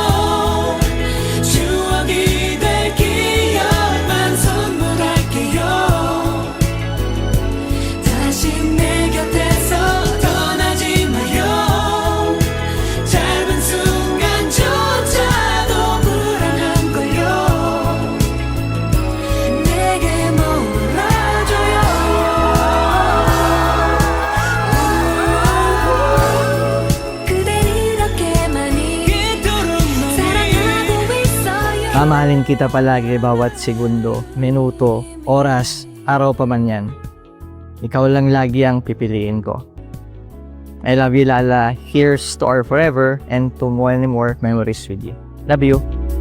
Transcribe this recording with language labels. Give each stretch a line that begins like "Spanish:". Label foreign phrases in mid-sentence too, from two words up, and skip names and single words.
Korean: 추억이 될 기억만 선물할게요 다시 내 곁에서 떠나지 마요 짧은 순간조차도 불안한 걸요 내게 몰아줘요 그댈 이렇게 많이 사랑하고 있어요
Filipino: Mamahalin kita palagi bawat segundo, minuto, oras, araw pa man yan. Ikaw lang lagi ang pipiliin ko.
English: I love you, Lala. Here's to our forever and to more and more memories with you. Love you.